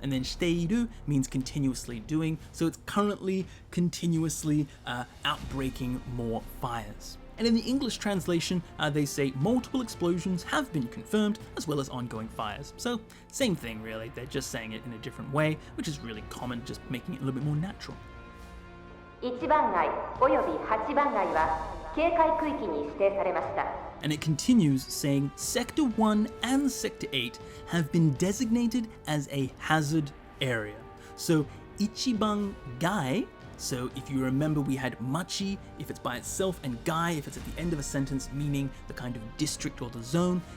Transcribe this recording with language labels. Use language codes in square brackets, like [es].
[en] And then shiteiru means continuously doing, so it's currently continuously outbreaking more fires. And in the English translation, they say multiple explosions have been confirmed, as well as ongoing fires. So same thing really, they're just saying it in a different way, which is really common, just making it a little bit more natural. [ja] 1番街および8番街は警戒区域に指定されました。 [en] And it continues saying Sector 1 and Sector 8 have been designated as a hazard area. So [ja] Ichiban Gai, [en] so if you remember we had machi if it's by itself and gai if it's at the end of a sentence, meaning the kind of district or the zone.